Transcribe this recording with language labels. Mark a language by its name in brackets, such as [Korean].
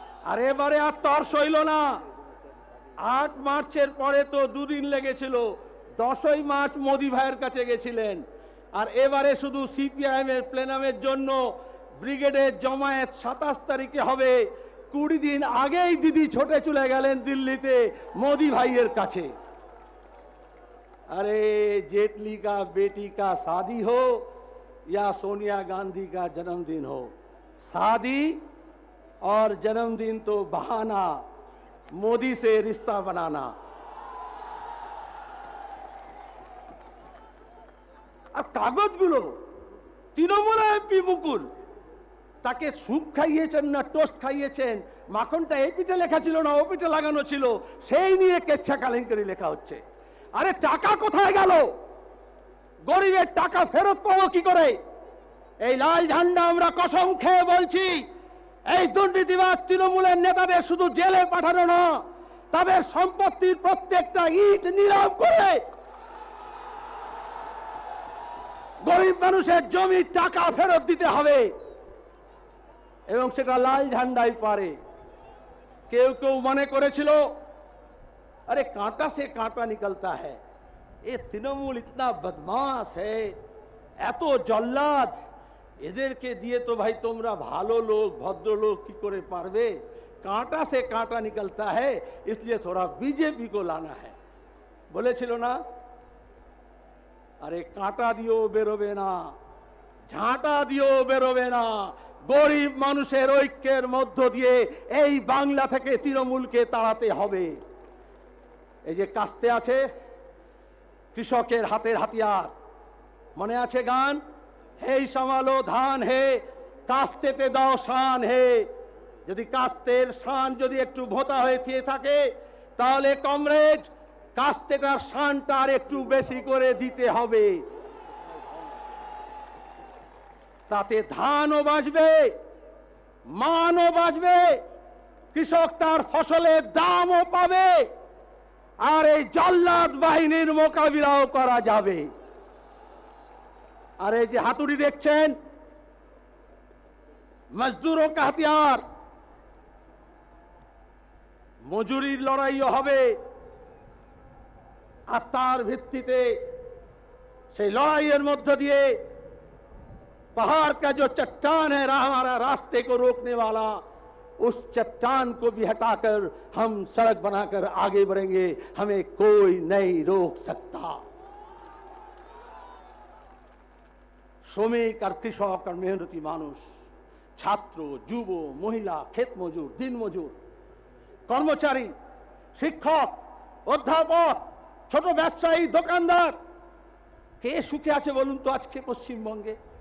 [Bangla] আর এবারে আর তর সইল না। 8 মার্চের পরে তো 2 দিন লেগেছিল, 10ই মার্চ মোদি ভাইয়ের কাছে গেছিলেন। আর এবারে শুধু সিপিআইএম এর প্লেনামের জন্য ব্রিগেডের জমায়েত 27 তারিখে হবে। 20 দিন আগেই দিদি ছোটে চলে গেলেন দিল্লিতে মোদি ভাইয়ের কাছে। [Hindi] अरे जेटली का बेटी का शादी हो या सोनिया गांधी का जन्मदिन हो, शादी और जन्मदिन तो बहाना, मोदी से रिश्ता बनाना। [Bangla] আর কাগজগুলো তৃণমূল এমপি মুকুল, তাকে স্যুপ খাইয়েছেন না টোস্ট খাইয়েছেন, মাখনটা এই পিঠে লেখা ছিল না ও পিঠে লাগানো ছিল, সেই নিয়ে কেচ্ছা কেলেঙ্কারি লেখা হচ্ছে। আরে টাকা কোথায় গেল? গরিবের টাকা ফেরত পাবো কি করে? এই লাল ঝান্ডা আমরা কসম খেয়ে বলছি, এই দুর্নীতিবাজ তৃণমূলের নেতাদের শুধু জেলে পাঠানো না, তাদের সম্পত্তির প্রত্যেকটা ইট নিলাম করে গরিব মানুষের জমির টাকা ফেরত দিতে হবে। এবং সেটা লাল ঝান্ডাই পারে। কেউ কেউ মনে করেছিল আরে [Hindi] কাঁটা সে কাঁটা নিকলতা হ্যায়, ये तृणमूल इतना बदमाश है, [Bangla] এত জল্লাদ, এদেরকে দিয়ে তো ভাই তোমরা ভালো লোক ভদ্র লোক কি করে পারবে? [Hindi] कांटा से कांटा निकलता है, इसलिए थोड़ा बीजेपी को लाना है। [Bangla] বলেছিল না, আরে কাঁটা দিও বেরোবে না, ঝাঁটা দিও বেরোবে না, গরিব মানুষের ঐক্যের মধ্য দিয়ে এই বাংলা থেকে তৃণমূলকে তাড়াতে হবে। এই যে কাস্তে আছে, কৃষকের হাতের হাতিয়ার, মনে আছে গান, হেই সামালো ধান হে কাস্তেতে দাও শান হে। যদি কাস্তের শান যদি একটু ভোঁতা হয়ে থাকে, তাহলে কমরেড কাস্তেটার শানটা আর একটু বেশি করে দিতে হবে, তাতে ধানও বাঁচবে, মানও বাঁচবে, কৃষক তার ফসলের দামও পাবে, আর এই জল্লাদ বাহিনীর মোকাবিলাও করা যাবে। আর এই যে হাতুড়ি দেখছেন, মজদুরও কা হাতিয়ার, মজুরির লড়াইও হবে, আর তার ভিত্তিতে সেই লড়াইয়ের মধ্য দিয়ে [Hindi] पहाड़ का जो चट्टान है हमारा रास्ते को रोकने वाला, उस चट्टान को भी हटाकर हम सड़क बनाकर आगे बढ़ेंगे, हमें कोई नहीं रोक सकता। [Bangla] শ্রমিক আর কৃষক আর মেহনতি মানুষ, ছাত্র যুব মহিলা, ক্ষেত মজুর, দিন মজুর, কর্মচারী, শিক্ষক, অধ্যাপক, ছোট ব্যবসায়ী, দোকানদার, কে সুখে আছে বলুন তো আজকে পশ্চিমবঙ্গে?